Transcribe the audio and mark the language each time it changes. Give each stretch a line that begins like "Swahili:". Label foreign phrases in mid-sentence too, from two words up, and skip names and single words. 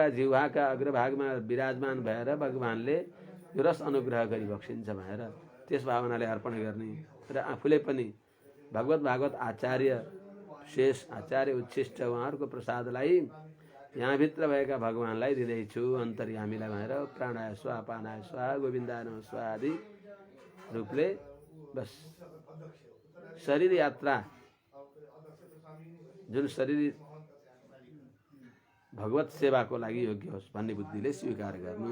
Nepali: जिह्वाका अग्रभागमा विराजमान भएर भगवानले यो रस अनुग्रह गरी बक्सिन्छ भनेर त्यस भावनाले अर्पण गर्ने र आफूले पनि भागवत आचार्य शेष आचार्य उच्छिष्ट उहाँहरूको प्रसादलाई यहाँभित्र भएका भगवानलाई दिँदैछु अन्तर्यामीलाई भनेर
Sanskrit: प्राणाय स्वाहा पानाय स्वाहा गोविन्दाय नमः स्वाहा
Nepali: आदि रूपले बस शरीर यात्रा जुन शरीर भगवत सेवाको लागि योग्य होस् भन्ने बुद्धिले स्वीकार गर्नु।